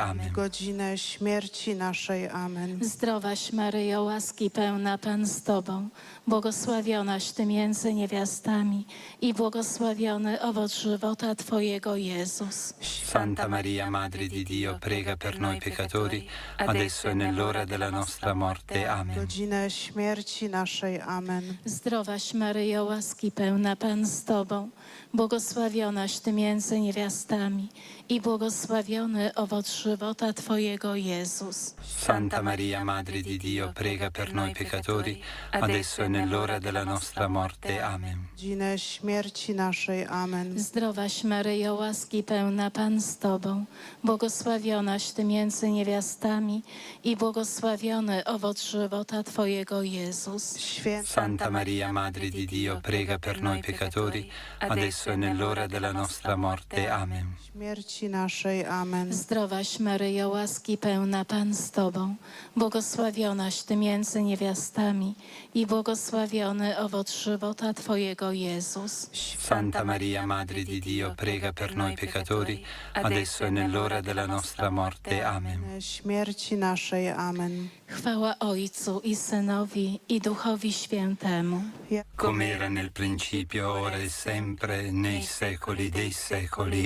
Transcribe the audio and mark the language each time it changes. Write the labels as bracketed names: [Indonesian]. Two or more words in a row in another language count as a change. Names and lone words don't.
[Polish] Amen. Godzinę śmierci naszej. Amen. Zdrowaś Maryjo, łaski pełna, Pan z Tobą, błogosławionaś Ty między niewiastami i błogosławiony owoc żywota Twojego, Jezus. [Italian] Santa Maria, Madre di Dio, prega per noi peccatori, adesso e nell'ora della nostra morte. Amen. [Polish] Godzinę śmierci naszej. Amen. Zdrowaś Maryjo, łaski pełna, Pan z Tobą, błogosławionaś Ty między niewiastami i błogosławiony owoc żywota Twojego, Jezus. [Italian] Santa Maria, Madre di Dio, prega per noi peccatori, adesso e nell'ora della nostra morte. Amen. [Polish] Godzinę śmierci naszej. Amen. Zdrowaś Maryjo, łaski pełna, Pan z Tobą, błogosławionaś Ty między niewiastami i błogosławiony owoc żywota Twojego, Jezus. [Italian] Santa Maria, Madre di Dio, prega per noi peccatori, adesso e nell'ora della nostra morte. Amen. [Polish] Śmierci naszej. Amen. Zdrowaś Maryjo, łaski pełna, Pan z Tobą, błogosławionaś Ty między niewiastami i błogosławiony owoc żywota Twojego, Jezus. [Italian] Santa Maria, Madre di Dio, prega per noi peccatori, adesso e nell'ora della nostra morte. Amen. [Polish] Śmierci naszej. Amen. Chwała Ojcu i Synowi i Duchowi Świętemu. [Italian] Come era nel principio, ora e sempre, nei secoli dei secoli.